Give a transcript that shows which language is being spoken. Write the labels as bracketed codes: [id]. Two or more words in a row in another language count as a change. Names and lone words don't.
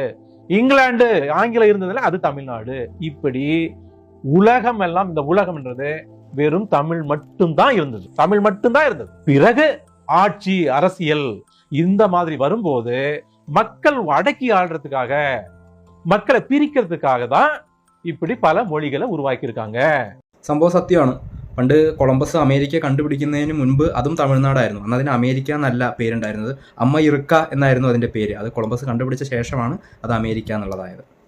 [ta] இங்கிலாந்து ஆங்கிலம் இருந்ததில்ல, அது தமிழ்நாடு. இப்படி உலகம் எல்லாம், இந்த உலகம்ன்றது வெறும் தமிழ் மட்டும்தான் இருந்தது. தமிழ் மட்டும்தான் இருந்தது. பிறகு ஆட்சி, அரசியல் இந்த மாதிரி வரும்போது மக்கள் அடக்கி ஆள்றதுக்காக, மக்களை பிரிக்கிறதுக்காக தான் இப்படி பல மொழிகளை உருவாக்கி இருக்காங்க. [ml] സംഭവം സത്യമാണ്. പണ്ട് കൊളംബസ് അമേരിക്ക കണ്ടുപിടിക്കുന്നതിന് മുൻപ് അതും തമിഴ്നാടായിരുന്നു. അന്ന് അതിന് അമേരിക്ക എന്നല്ല പേരുണ്ടായിരുന്നത്, അമ്മ ഇറുക്ക എന്നായിരുന്നു അതിൻ്റെ പേര്. അത് കൊളംബസ് കണ്ടുപിടിച്ച ശേഷമാണ് അത് അമേരിക്ക എന്നുള്ളതായത്.